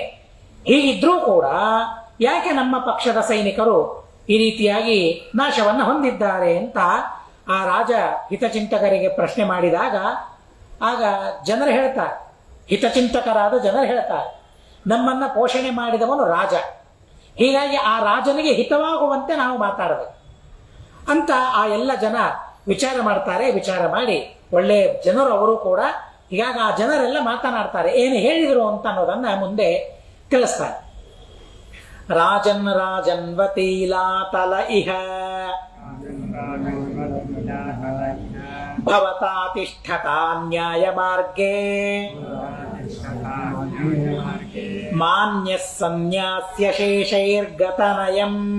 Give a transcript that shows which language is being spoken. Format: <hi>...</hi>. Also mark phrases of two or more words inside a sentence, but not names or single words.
<kn>ಹೀಗಿದ್ರೂ ಕೂಡ ಯಾಕೆ ನಮ್ಮ ಪಕ್ಷದ ಸೈನಿಕರು ಈ ರೀತಿಯಾಗಿ ನಾಶವನ್ನು ಹೊಂದಿದ್ದಾರೆ ಅಂತ ಆ ರಾಜ ಹಿತಚಿಂತಕರಿಗೆ ಪ್ರಶ್ನೆ ಮಾಡಿದಾಗ, ಆಗ ಜನರು ಹೇಳ್ತಾರೆ, ಹಿತಚಿಂತಕರಾದ ಜನರು ಹೇಳ್ತಾರೆ, ನಮ್ಮನ್ನ ಪೋಷಣೆ ಮಾಡಿದವನು ರಾಜ, ಹೀಗಾಗಿ ಆ ರಾಜನಿಗೆ ಹಿತವಾಗುವಂತೆ ನಾವು ಮಾತಾಡಬೇಕು ಅಂತ ಆ ಎಲ್ಲ ಜನ ವಿಚಾರ ಮಾಡ್ತಾರೆ. ವಿಚಾರ ಮಾಡಿ ಒಳ್ಳೆ ಜನರು ಅವರು ಕೂಡ. ಹೀಗಾಗಿ ಆ ಜನರೆಲ್ಲ ಮಾತನಾಡ್ತಾರೆ, ಏನು ಹೇಳಿದರು ಅಂತ ಅನ್ನೋದನ್ನ ಮುಂದೆ ತಿಳಿಸ್ತಾರೆ.</kn> <sa>ರಾಜನ್ ರಾಜನ್ವತೀಲಾತಲ ಇಹ ಭವತಾ ತಿಷ್ಠತಾ ನ್ಯಾಯ ಮಾರ್ಗೇ ಮಾನ್ಯಃ ಸನ್ಯಾಸ್ಯ ಶೇಷೈರ್ಗತನಯಂ</sa>